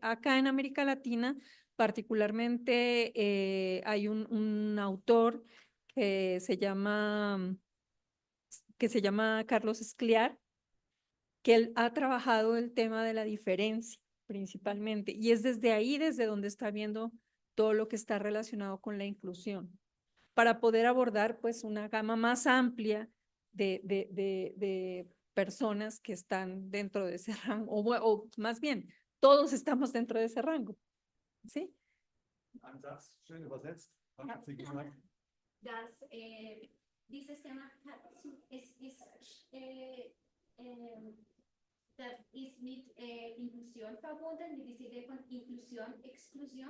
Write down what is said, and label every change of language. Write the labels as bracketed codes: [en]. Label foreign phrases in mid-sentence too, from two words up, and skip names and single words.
[es] Acá en América Latina, particularmente, hay un autor que se llama Carlos Escliar, que él ha trabajado el tema de la diferencia principalmente, y es desde ahí desde donde está viendo todo lo que está relacionado con la inclusión, para poder abordar pues una gama más amplia de personas que están dentro de ese rango, o más bien, todos estamos dentro de ese rango, ¿sí? [de] Ein Satz, schön übersetzt. Was hat sie gesagt? Dass dieses Thema das ist mit Inklusion verbunden, mit dieser Idee von Inklusion, Exklusion.